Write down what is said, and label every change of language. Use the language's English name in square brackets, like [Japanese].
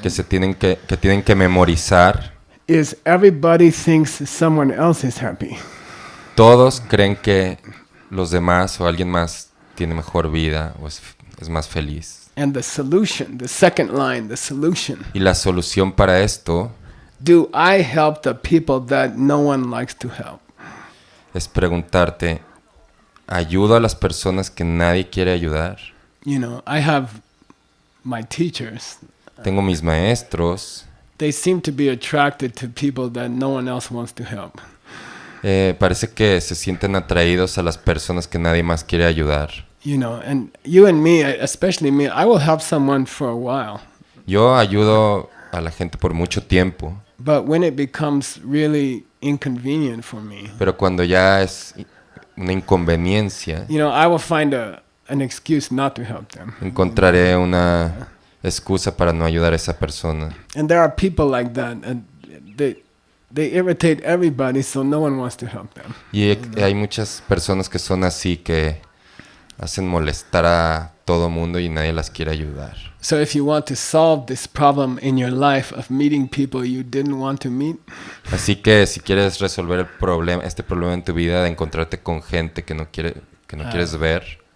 [Spanish] que tienen que memorizar. [English] Is everybody thinks someone else is happy. [Spanish] Todos creen que los demás o alguien más tiene mejor vida o es más feliz. [English] And the solution, the second line, the solution. [Spanish] Y la solución para esto [English] Do I help the people that no one likes to help? [Spanish] es preguntarte, ¿ayudo a las personas que nadie quiere ayudar? [English] You know, I have my teachers. [Spanish] Tengo mis maestros, [English] They seem to be attracted to people that no one else wants to help. [Spanish] parece que se sienten atraídos a las personas que nadie más quiere ayudar. [English] You know, and you and me, especially me, I will help someone for a while. [Spanish] Yo ayudo a la gente por mucho tiempo, [English] But when it becomes really inconvenient for me, [Spanish] pero cuando ya es una inconveniencia, [English] you know, I will find an excuse not to help them. [Spanish] encontraré una excusa para no ayudar a esa persona. [English] And there are people like that, and they irritate everybody, so no one wants to help them. [Spanish] Y hay muchas personas que son así, que hacen molestar a todo mundo y nadie las quiere ayudar. [English] So if you want to solve this problem in your life of meeting people you didn't want to meet, [Spanish] Así que si quieres resolver este problema en tu vida de encontrarte con gente que no quieres ver,